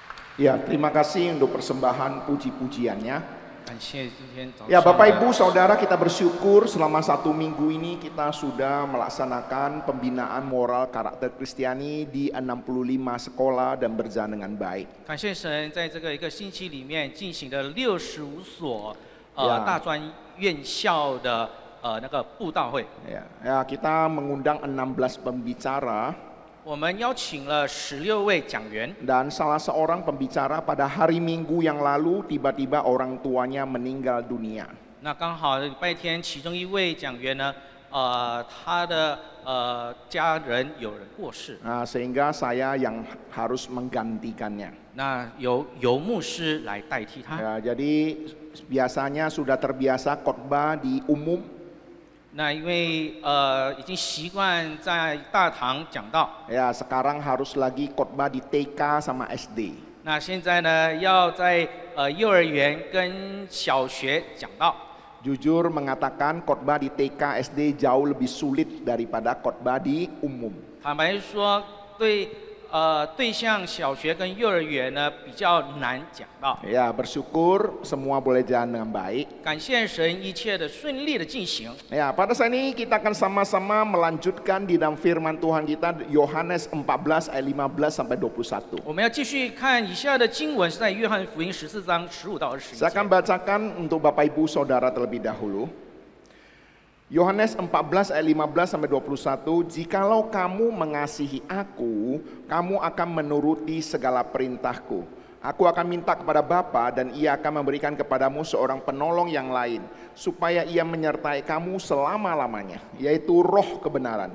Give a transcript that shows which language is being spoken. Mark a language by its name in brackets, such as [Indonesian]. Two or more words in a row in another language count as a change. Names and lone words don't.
[Indonesian] Ya, terima kasih untuk persembahan puji-pujiannya. [Chinese] 感谢今天早 [Indonesian] Ya, [Chinese] 上 [Indonesian] Bapak [Chinese] 的 [Indonesian] Ibu Saudara, kita bersyukur selama 1 minggu ini kita sudah melaksanakan pembinaan moral karakter Kristiani di 65 sekolah dan berjalan dengan baik. [Chinese] 感谢神，在这个一个星期里面进行了65所呀大专院校的那个布道会。 [Indonesian] Ya, kita mengundang 16 pembicara [Chinese] 我们邀请了16位讲员， [Indonesian] dan salah seorang pembicara pada hari Minggu yang lalu tiba-tiba orang tuanya meninggal dunia. [Chinese] 那刚好礼拜天其中一位讲员呢，他的家人有人过世， [Indonesian] Nah, sehingga saya yang harus menggantikannya. [Chinese] 那由牧师来代替他。 [Indonesian] Ya, jadi biasanya sudah terbiasa khotbah di umum. [Chinese] 那因为已经习惯在大堂讲道， [Indonesian] Ya, sekarang harus lagi khotbah di TK sama SD. [Chinese] 那现在呢要在幼儿园跟小学讲道。 [Indonesian] Jujur mengatakan khotbah di TK SD jauh lebih sulit daripada khotbah di umum. [Chinese] 坦白说，对象小学跟幼儿园呢比较难讲道。 [Indonesian] Ya, bersyukur semua boleh jalan dengan baik. [Chinese] 感谢神，一切的顺利的进行。 [Indonesian] Ya, pada saat ini kita akan sama-sama melanjutkan di dalam firman Tuhan kita Yohanes 14 ayat 15 sampai 21. [Chinese] 我们要继续看以下的经文，是在约翰福音14章15到21 [Indonesian] Saya akan [Chinese] 节。 [Indonesian] bacakan untuk Bapak Ibu Saudara terlebih dahulu. Yohanes 14 ayat 15 sampai 21, jikalau kamu mengasihi aku, kamu akan menuruti segala perintahku. Aku akan minta kepada Bapa dan ia akan memberikan kepadamu seorang penolong yang lain, supaya ia menyertai kamu selama-lamanya, yaitu roh kebenaran.